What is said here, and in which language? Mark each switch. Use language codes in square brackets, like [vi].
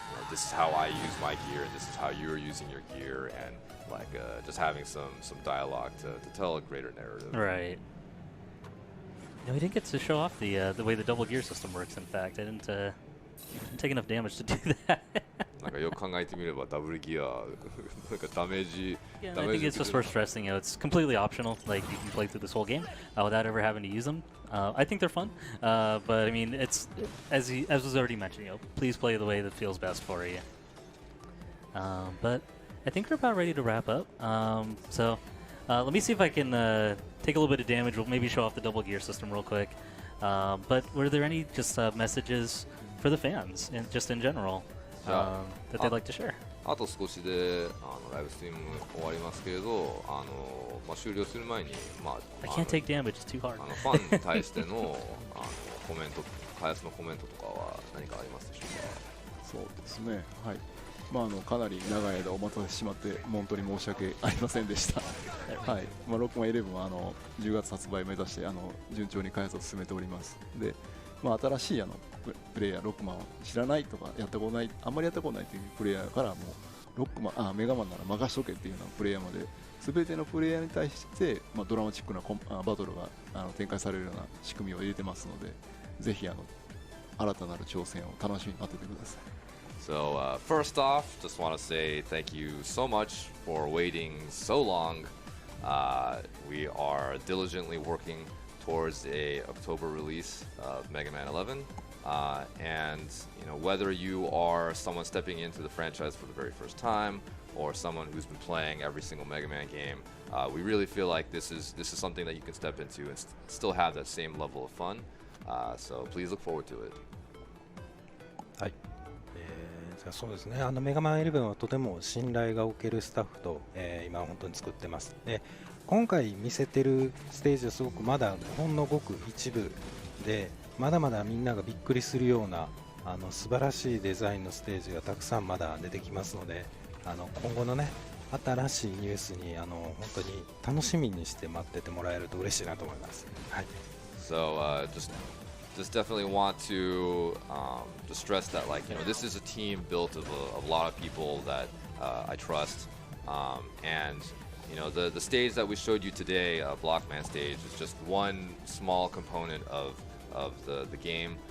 [en] this is how I use my gear, and this is how you're using your gear, and like just having some dialogue to tell a greater narrative. Right. No, we didn't get to show off the way the double gear system works. In fact, I didn't take enough damage to do that. [ja] なんかよく考えてみればダブルギアなんかダメージ [en] Yeah, [ja] ダ [en] I [ja] メー [en] think [ja] ジ [en] it's just worth stressing. It's completely optional. Like you can play through this whole game without ever having to use them. I think they're fun, but I mean, it's as was already mentioned. Please play the way that feels best for you. But I think we're about ready to wrap up. So let me see if I can take a little bit of damage. We'll maybe show off the double gear system real quick. But were there any just messages for the fans, and just in general, that they'd like to share? [ja] あと少しでライブストリーム終わりますけれど、終了する前に、 [en] I can't take damage. It's too hard. [ja] ファンに対してのコメント、開発のコメントとかは何かありますでしょうか。そうですね、はい。かなり長い間お待たせしてしまって本当に申し訳ありませんでした。はい。ロックマン11は10月発売目指して順調に開発を進めております。で、新しいプレイヤーロックマンを知らないとかやったことない、あんまりやったことないというプレイヤーからもうロックマンメガマンなら任しとけっていうようなプレイヤーまで全てのプレイヤーに対して、ドラマチックなバトルが展開されるような仕組みを入れてますので、ぜひ新たなる挑戦を楽しみに待っててください。 [en] So first off, just want to say thank you so much for waiting so long. We are diligently working towards a October release of Mega Man 11, and whether you are someone stepping into the franchise for the very first time or someone who's been playing every single Mega Man game, we really feel like this is something that you can step into and still have that same level of fun. So please look forward to it. [ja] はい。じゃあそうですね、メガマン11はとても信頼がおけるスタッフと、今本当に作ってます。で、今回見せてるステージはすごくまだほんのごく一部で、まだまだみんながびっくりするような素晴らしいデザインのステージがたくさんまだ出てきますので、今後のね、新しいニュースに本当に楽しみにして待っててもらえると嬉しいなと思います。はい。 [en] So just definitely want to just stress that this is a team built of a lot of people that I trust, and the stage that we showed you today, BlockMan stage, is just one small component of the game.